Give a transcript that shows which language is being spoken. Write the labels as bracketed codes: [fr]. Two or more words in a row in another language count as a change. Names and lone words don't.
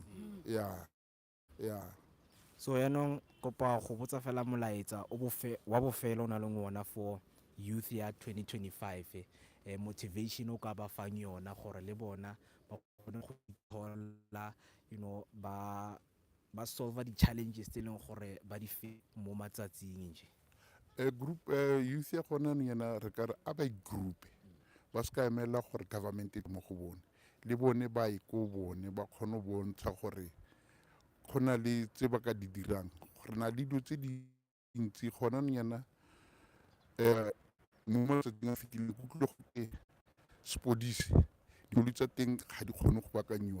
[en] Yeah. [tn] so yaanong kopa go botsa fela molaetsa wa bofelo o na leng ona [en] for youth [tn] ya 2025, motivation o ka ba fang yona gore le bona ba kgone go ithola ba solve di-challenges tse leng gore ba di mo matsatsing nje. [en] Group youth [tn] ya gona nyana re ka re a ba group ba se ka emela gore government e mo go bone, le bone ba e ko bone ba kgone go bontsha gore go na le tse ba ka di dirang, gore na le dilo tse dintsi gona nyana mo matsatsing a fetileng go tlile go ke sepodisi, dilo tsa teng ga di kgone go bakanyiwa.